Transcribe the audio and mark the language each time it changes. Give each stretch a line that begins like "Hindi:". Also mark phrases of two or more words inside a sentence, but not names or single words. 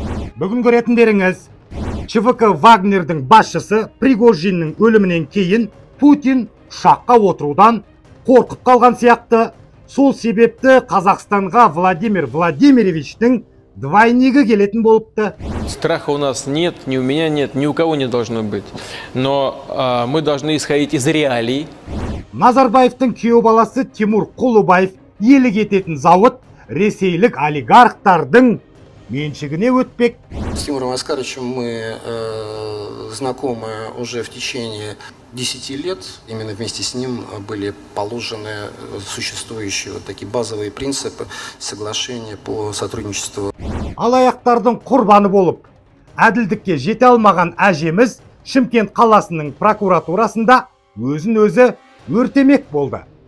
Kazakh: Бүгін көретіндеріңіз, ЧВК Вагнердің басшысы Пригожиннің өлімінен кейін Путин ұшаққа отырудан қорқып қалған сияқты. Сол себепті Қазақстанға Владимир Владимировичтің двойнигі келетін болыпты.
Russian: Страха у нас нет, ни у меня нет, ни у кого не должно быть. Но мы должны исходить из реалий.
Kazakh: Назарбаевтың күйеу баласы Тимур Құлыбаев иелік ететін зауыт ресейлік олигархтардың меншігіне өтпек.
Russian: С Тимуром Аскаровичем мы знакомы уже в течение 10 лет. Именно вместе с ним были положены существующие вот такие базовые принципы соглашения по сотрудничеству.
Kazakh: Алаяқтардың құрбаны болып, әділдікке жете алмаған әжеміз Шымкент қаласының прокуратурасында өзін-өзі өртемек болды.